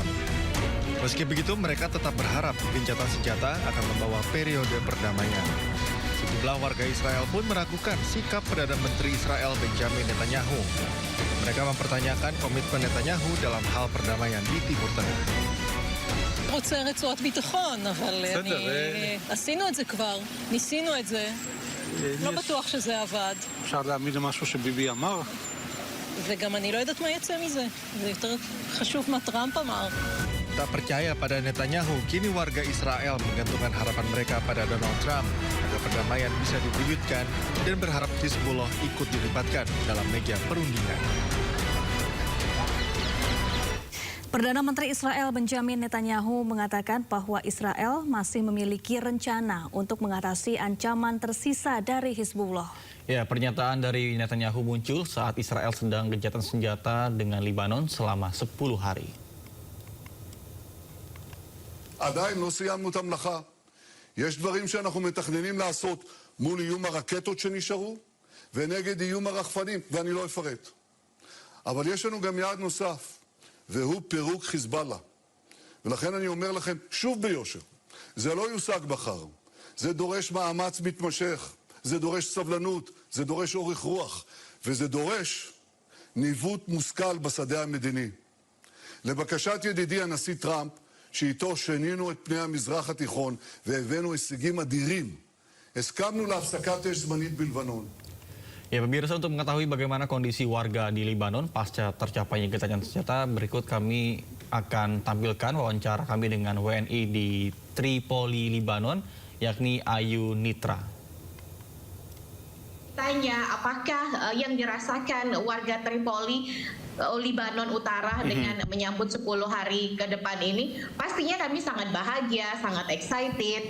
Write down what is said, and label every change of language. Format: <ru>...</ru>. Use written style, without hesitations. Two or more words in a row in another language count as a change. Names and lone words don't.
<id>Meski begitu, mereka tetap berharap gencatan senjata akan membawa periode perdamaian. Sejumlah warga Israel pun meragukan sikap Perdana Menteri Israel Benjamin Netanyahu. Mereka mempertanyakan komitmen Netanyahu dalam hal perdamaian di Timur Tengah.</id> <he>רוצה רצועת ביטחון, אבל עשינו את זה כבר, ניסינו את זה. לא בטוח שזה עבד. אפשר להאמין למשהו שביבי אמר? וגם אני לא יודעת מה יצא מזה. זה יותר חשוב מה טראמפ אמר.</he> <id>Tak percaya pada Netanyahu, kini warga Israel menggantungkan harapan mereka pada Donald Trump agar perdamaian bisa diwujudkan dan berharap Hizbullah ikut dilibatkan dalam meja perundingan. Perdana Menteri Israel Benjamin Netanyahu mengatakan bahwa Israel masih memiliki rencana untuk mengatasi ancaman tersisa dari Hizbullah. Ya, pernyataan dari Netanyahu muncul saat Israel sedang gencatan senjata dengan Libanon selama 10 hari.</id> <he>עדיין לא סיימנו את המלאכה. יש דברים שאנחנו מתכננים לעשות מול איום הרקטות שנשארו, ונגד איום הרחפנים, ואני לא אפרט. אבל יש לנו גם יעד נוסף, והוא פירוק חיזבאללה. ולכן אני אומר לכם, שוב ביושר, זה לא יושג מחר. זה דורש מאמץ מתמשך, זה דורש סבלנות, זה דורש אורך רוח, וזה דורש ניווט מושכל בשדה המדיני. לבקשת ידידי הנשיא טראמפ, שאיתו שנינו את פני המזרח התיכון והבאנו הישגים אדירים. הסכמנו להפסקת אש זמנית בלבנון.</he> <id>Ya, pemirsa, untuk mengetahui bagaimana kondisi warga di Libanon pasca tercapainya gencatan senjata, berikut kami akan tampilkan wawancara kami dengan WNI di Tripoli, Libanon, yakni Ayu Nitra. Tanya apakah yang dirasakan warga Tripoli, Libanon Utara dengan menyambut 10 hari ke depan ini, pastinya kami sangat bahagia, sangat excited.</id>